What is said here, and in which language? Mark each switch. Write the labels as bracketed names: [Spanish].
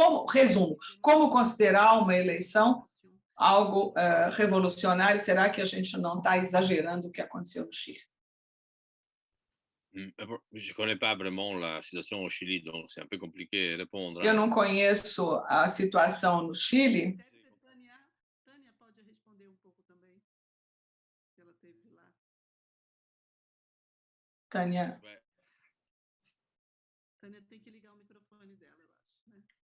[Portuguese] Resumo, como considerar uma eleição algo revolucionário? Será que a gente não está exagerando o que aconteceu no Chile? [French] Je connais pas vraiment la situation au Chili, donc c'est un peu compliqué de répondre. [Portuguese] Eu não conheço a situação no Chile. Tânia pode responder um pouco também. Ela teve lá. Tânia. Tânia tem que ligar o microfone dela, eu acho, né?